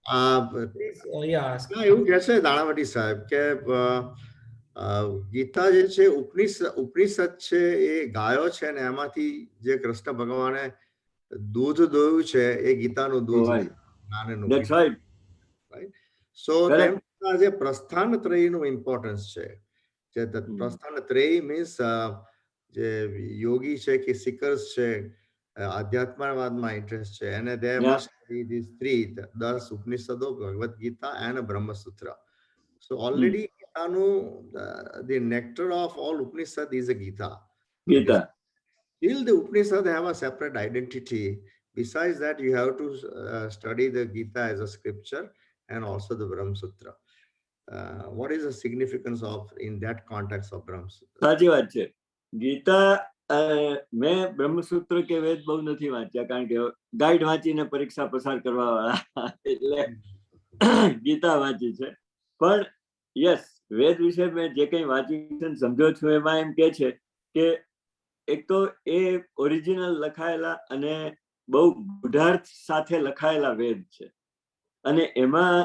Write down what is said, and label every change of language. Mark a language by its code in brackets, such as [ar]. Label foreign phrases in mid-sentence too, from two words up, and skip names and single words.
[gu] એવું કહે છે નાણાવટી સાહેબ કે ગીતા જે છે ઉપનિષદ છે એ ગાયો છે ને એમાંથી જે કૃષ્ણ ભગવાને દૂધ દોયું છે એ ગીતાનું દૂધ [en] That's right. [gu] સો તેમના જે પ્રસ્થાન ત્રયીનું ઇમ્પોર્ટન્સ છે, જે પ્રસ્થાન ત્રયી મીન્સ જે યોગી છે કે સિકર્સ છે આધ્યાત્મવાદમાં ઇન્ટરેસ્ટ છે અને [en] they must study these three, the [gu] 10 ઉપનિષદો, ભગવદ ગીતા and બ્રહ્મસૂત્ર. [en] So already the nectar of all Upanishad is a Gita. ગીતા Still the Upanishad have a separate identity. Besides that, you have to study the Gita as a scripture and also the Brahmasutra. What is the significance of in that context of Brahmasutra? [gu] સાચી વાત છે. ગીતા મેં બ્રહ્મસૂત્ર કે વેદ બહુ નથી વાંચ્યા કારણ કે ગાઈડ વાંચીને પરીક્ષા પસાર કરવા વાળા એટલે ગીતા વાંચી છે. પણ યસ, વેદ વિશે મેં જે કંઈ વાંચ્યું છે સમજો છું એમાં એમ કે છે કે એક તો એ ઓરિજિનલ લખાયેલા અને બહુ ગુઢાર્થ સાથે લખાયેલા વેદ છે અને એમાં